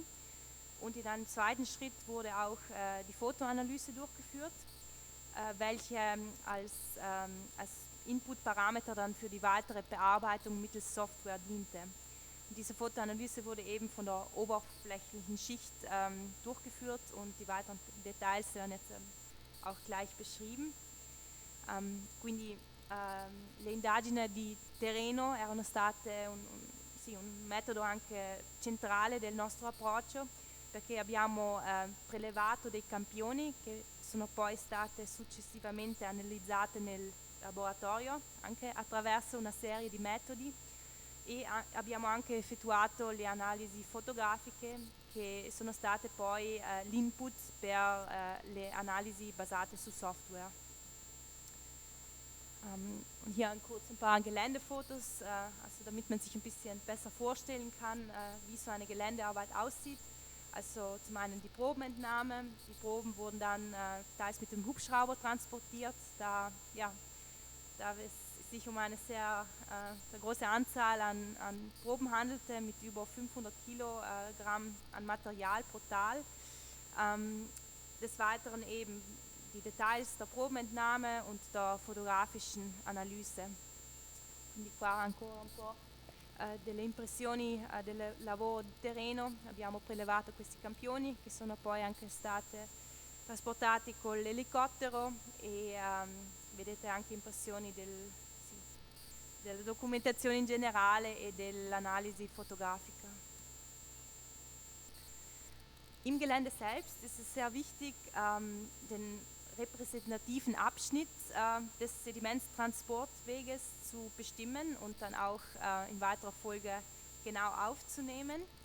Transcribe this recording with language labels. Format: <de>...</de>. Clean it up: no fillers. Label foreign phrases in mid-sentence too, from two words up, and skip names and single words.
<de>Und in einem zweiten Schritt wurde auch die Fotoanalyse durchgeführt, welche als Inputparameter dann für die weitere Bearbeitung mittels Software diente. Und diese Fotoanalyse wurde eben von der oberflächlichen Schicht durchgeführt und die weiteren Details werden jetzt auch gleich beschrieben.</de> <it>Quindi le indagini di terreno erano state un metodo anche centrale del nostro approccio, perché abbiamo prelevato dei campioni che sono poi state successivamente analizzate nel laboratorio, anche attraverso una serie di metodi, e abbiamo anche effettuato le analisi fotografiche che sono state poi l'input per le analisi basate su software.</it> <de>Hier kurz ein paar Geländefotos, also damit man sich ein bisschen besser vorstellen kann, wie so eine Geländearbeit aussieht. Also zum einen die Probenentnahme, die Proben wurden dann teils mit dem Hubschrauber transportiert, da es sich um eine sehr große Anzahl an Proben handelte, mit über 500 Kilogramm an Material pro Tal. Des Weiteren eben die Details der Probenentnahme und der fotografischen Analyse.</de> <it>Quindi qua ancora un po' delle impressioni del lavoro di terreno. Abbiamo prelevato questi campioni che sono poi anche state trasportati con l'elicottero e vedete anche impressioni della documentazione in generale e dell'analisi fotografica.</it> <de>Im Gelände selbst ist es sehr wichtig, den repräsentativen Abschnitt des Sedimentstransportweges zu bestimmen und dann auch in weiterer Folge genau aufzunehmen.</de>